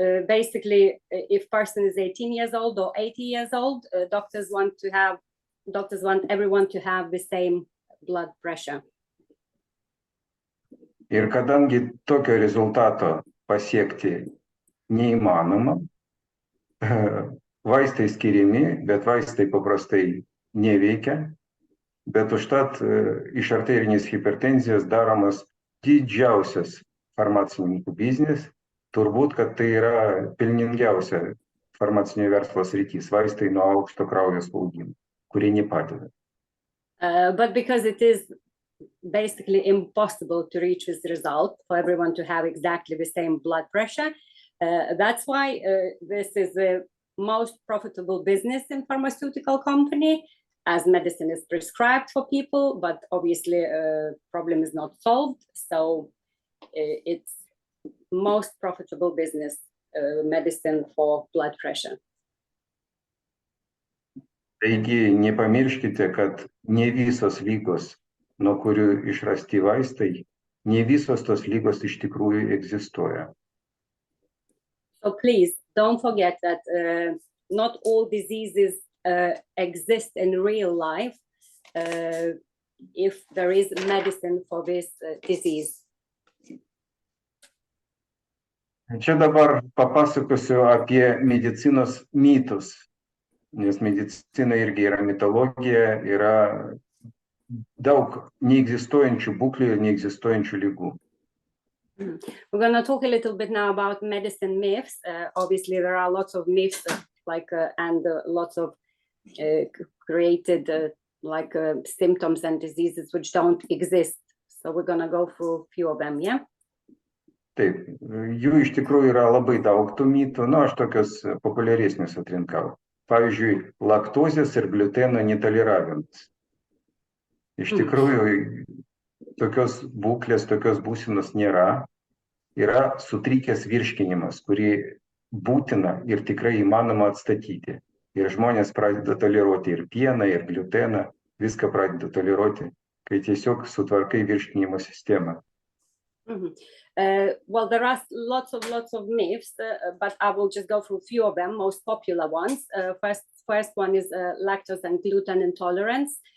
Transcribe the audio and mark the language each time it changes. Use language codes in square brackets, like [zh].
[en] Basically, if person is 18 years old or 80 years old, doctors want everyone to have the same blood pressure. [lt] Ir kadangi tokio rezultato pasiekti neįmanoma, vaistai skiriami, bet vaistai paprastai neveikia, bet užtat iš arterinės hipertenzijos daromas didžiausias farmacininkų biznis, turbūt, kad tai yra pelningiausia farmacinio verslo sritis, vaistai nuo aukšto kraujo spaudimo, kurie nepadeda. [en] But because it is basically impossible to reach this result for everyone to have exactly the same blood pressure, that's why this is the most profitable business in pharmaceutical company, as medicine is prescribed for people, but obviously problem is not solved, so it's most profitable business, medicine for blood pressure. [lt] Taigi nepamirškite, kad ne visos ligos, nuo kurių išrasti vaistai, ne visos tos ligos iš tikrųjų egzistuoja. [en] So please don't forget that not all diseases exist in real life if there is medicine for this disease. [lt] Čia dabar papasakosiu apie medicinos mitus, nes medicina irgi yra mitologija, yra daug neegzistuojančių būklių ir neegzistuojančių ligų. [en] We're going to talk a little bit now about medicine myths. Obviously, there are lots of myths, and lots of created symptoms and diseases which don't exist. So we're going to go through a few of them, yeah? [lt] Taip, jų iš tikrųjų yra labai daug tų mitų, aš tokios populiaresnius atrinkau. Pavyzdžiui, laktozės ir gliuteno netoleravimas. Iš tikrųjų, tokios būklės, tokios būsenos nėra. Yra sutrikęs virškinimas, kurį būtina ir tikrai įmanoma atstatyti. Ir žmonės pradeda toleruoti ir pieną, ir gliuteną, viską pradeda toleruoti, kai tiesiog sutvarkai virškinimo sistemą. [en] Well, there are lots of myths, but I will just go through a few of them, most popular ones. First one is lactose and gluten intolerance.